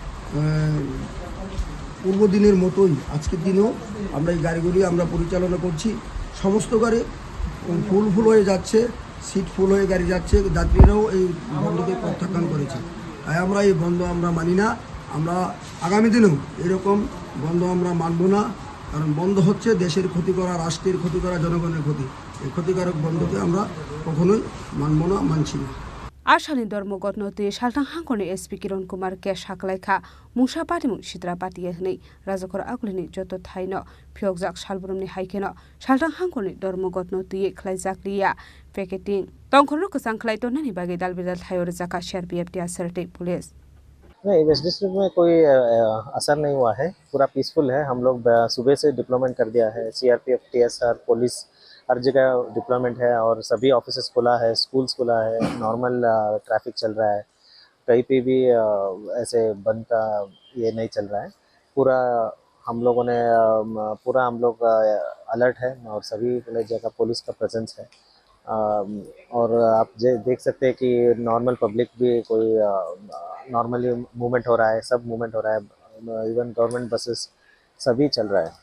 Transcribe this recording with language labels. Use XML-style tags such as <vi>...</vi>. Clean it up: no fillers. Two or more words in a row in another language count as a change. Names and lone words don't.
<bn>পূর্ব দিনের মতোই আজকের দিনেও আমরা এই গাড়িগুলি আমরা পরিচালনা করছি সমস্ত গাড়ি ফুল হয়ে যাচ্ছে সিট ফুল হয়ে গাড়ি যাচ্ছে যাত্রীরাও এই বন্ধকে প্রত্যাখ্যান করেছে তাই আমরা এই বন্ধ আমরা মানি না আমরা আগামী দিনেও এরকম বন্ধ আমরা মানব না কারণ বন্ধ হচ্ছে দেশের ক্ষতি করা রাষ্ট্রের ক্ষতি করা জনগণের ক্ষতি এই ক্ষতিকারক বন্ধকে আমরা কখনোই মানব না মানছি না</bn> <trp>Ashalin dormogot no te shaltang hangkoni SP Kiron Kumar ke shaklaikha mungsa patimu sitra patiye hnei rajakor aglini joto thaino phiokjak salbrumni haikeno shaltang hangkoni dormogot no te khlaijak liya packeting tongkhorno kusang khlai to nani bagi dalbidal thayor jaka CRPF tia serte police</trp> <hi>नहीं</hi> <en>west district</en> <hi>में कोई असर नहीं हुआ है पूरा पीसफुल है हम लोग सुबह से डिप्लॉयमेंट कर दिया है CRPF TSR पुलिस हर जगह डिप्लॉयमेंट है और सभी ऑफिसेस खुला है स्कूल्स खुला है</hi> <en>normal traffic</en> <hi>चल रहा है कहीं पे भी ऐसे बंद का ये नहीं चल रहा है पूरा हम लोगों ने हम लोग अलर्ट है और सभी जगह पुलिस का प्रेजेंस है और आप देख सकते हैं कि</hi> <en>normal public</en> <hi>भी कोई नॉर्मली मूवमेंट हो रहा है सब मूवमेंट हो रहा है</hi> <en>even government buses</en> <hi>सभी चल रहा है</hi>